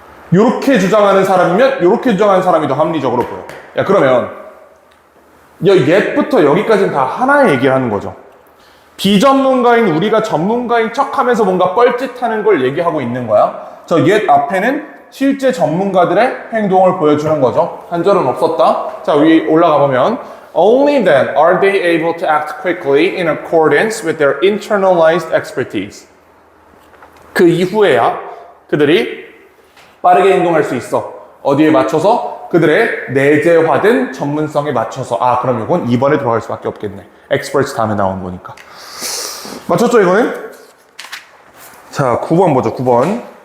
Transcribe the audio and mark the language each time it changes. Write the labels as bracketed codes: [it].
[ko] 이렇게 주장하는 사람이면 이렇게 주장하는 사람이 더 합리적으로 보여. 야, 그러면 옛부터 여기까지는 다 하나의 얘기를 하는 거죠. 비전문가인 우리가 전문가인 척하면서 뭔가 뻘짓하는 걸 얘기하고 있는 거야. 저 yet 앞에는 실제 전문가들의 행동을 보여주는 거죠. 한 절은 없었다. 자, 위 올라가 보면 [en] Only then are they able to act quickly in accordance with their internalized expertise. [ko] 그 이후에야 그들이 빠르게 행동할 수 있어. 어디에 맞춰서? 그들의 내재화된 전문성에 맞춰서. 아, 그럼 이건 2번에 들어갈 수밖에 없겠네. experts 다음에 나온 거니까. 맞췄죠, 이거는? 자, 9번 보죠, 9번.